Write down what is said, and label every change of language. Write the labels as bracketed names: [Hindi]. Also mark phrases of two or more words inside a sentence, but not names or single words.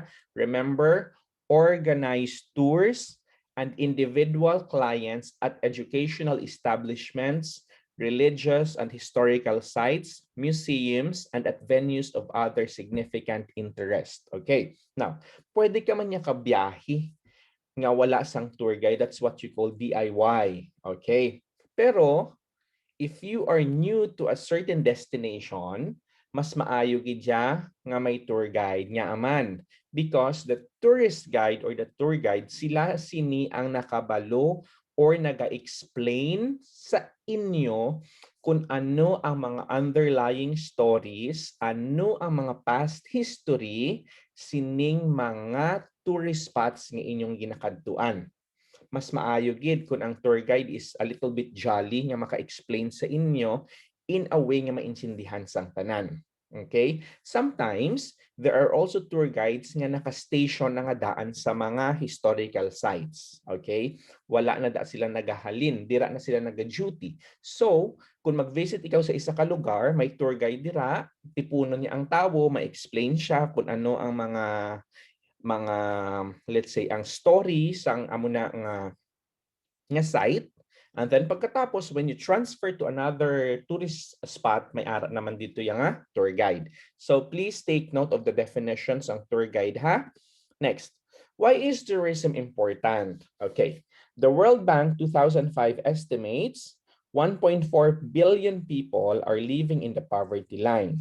[English] Remember, organized tours and individual clients at educational establishments, religious and historical sites, museums, and at venues of other significant interest. Okay, now, [Hiligaynon] pwede ka man niya kabiyahe nga wala sang tour guide. [English] That's what you call DIY. Okay, pero if you are new to a certain destination, [Hiligaynon] mas maayo gid siya nga may tour guide nga aman, [English] because the tourist guide or the tour guide, [Hiligaynon] sila sini ang nakabalo or naga-explain sa inyo kung ano ang mga [English] underlying stories, [Hiligaynon] ano ang mga [English] past history [Hiligaynon] sining mga [English] tourist spots [Hiligaynon] nga inyong ginakadtuan. Mas maayo gid kung ang [English] tour guide is a little bit jolly [Hiligaynon] nga maka-explain sa inyo [English] in a way [Hiligaynon] nga maintindihan sang tanan. [English] Okay? Sometimes, there are also tour guides [Hiligaynon] nga naka-station na nga daan sa mga historical sites. Okay? Wala na da sila nagahalin, dira na sila naga-duty. So, kung mag-visit ikaw sa isa ka lugar, may tour guide dira, tipunon niya ang tawo, ma-explain siya kung ano ang mga [English] let's say [Hiligaynon] ang stories ang amo na nga site, [English] and then [Hiligaynon] pagkatapos [English] when you transfer to another tourist spot, [Hiligaynon] may ara naman dito yung tour guide. [English] So please take note of the definitions ng tour guide, ha. Next, why is tourism important? Okay, the World Bank 2005 estimates 1.4 billion people are living in the poverty line.